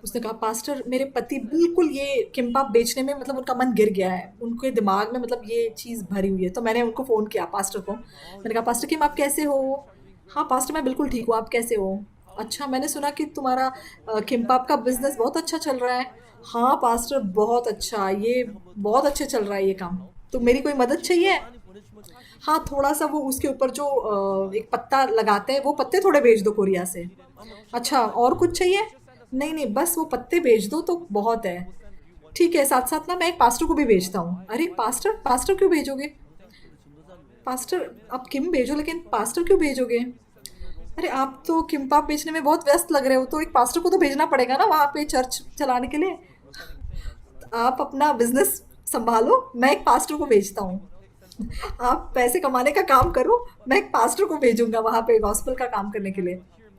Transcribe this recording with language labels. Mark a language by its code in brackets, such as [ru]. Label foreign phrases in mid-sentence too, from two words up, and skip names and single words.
[hi] उसने कहा पास्टर मेरे पति बिल्कुल ये किम्पाप बेचने में मतलब उनका मन गिर गया है, उनके दिमाग में मतलब ये चीज़ भरी हुई है। तो मैंने उनको फ़ोन किया पास्टर को, मैंने कहा पास्टर किम आप कैसे हो? हाँ पास्टर मैं बिल्कुल ठीक हूँ, आप कैसे हो? अच्छा मैंने सुना कि तुम्हारा किम्पाप का बिजनेस बहुत अच्छा चल रहा है। हाँ पास्टर बहुत अच्छा, ये बहुत अच्छे चल रहा है ये काम। तो मेरी कोई मदद चाहिए? [ko] 많이 보내주면 사실 [hi] हाँ थोड़ा सा वो उसके ऊपर जो एक पत्ता लगाते हैं वो पत्ते थोड़े भेज दो कोरिया से। अच्छा और कुछ चाहिए? नहीं नहीं बस वो पत्ते भेज दो तो बहुत है। ठीक है साथ साथ ना मैं एक पास्टर को भी भेजता हूँ। अरे पास्टर पास्टर क्यों भेजोगे? [ko] 우리 전도사님 왜 [hi] पास्टर आप किम भेजो लेकिन पास्टर क्यों भेजोगे? अरे आप तो किम्पाप बेचने में बहुत व्यस्त लग रहे हो, तो एक पास्टर को तो भेजना पड़ेगा ना वहाँ पे चर्च चलाने के लिए। आप अपना बिजनेस संभालो, मैं एक पास्टर को भेजता हूँ। आप पैसे कमाने का काम करो, मैं एक पास्टर को भेजूंगा वहाँ पे गॉस्पेल का काम करने के लिए।